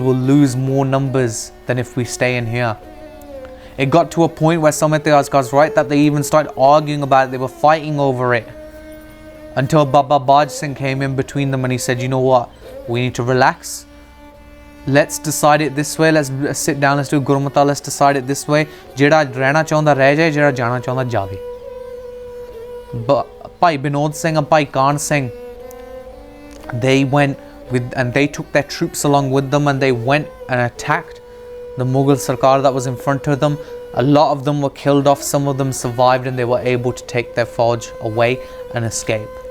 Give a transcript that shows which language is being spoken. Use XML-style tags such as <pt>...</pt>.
<en>We'll lose more numbers than if we stay in here. It got to a point where some Itihaskas write that they even started arguing about it. They were fighting over it, until Baba Baj Singh came in between them and he said, you know what, we need to relax. Let's decide it this way. Let's sit down, let's do Gurmata, let's decide it this way.</en> <pa>Jehda rehna chaਹੁੰਦਾ ਰਹਿ ਜਾਏ, ਜਿਹੜਾ ਜਾਣਾ ਚਾਹੁੰਦਾ ਜਾਵੇ.</pa> <en>But Bhai Binod Singh and Bhai Khan Singh, they went and they took their troops along with them, and they went and attacked the Mughal Sarkar that was in front of them. A lot of them were killed off, some of them survived, and they were able to take their Fauj away and escape.</en>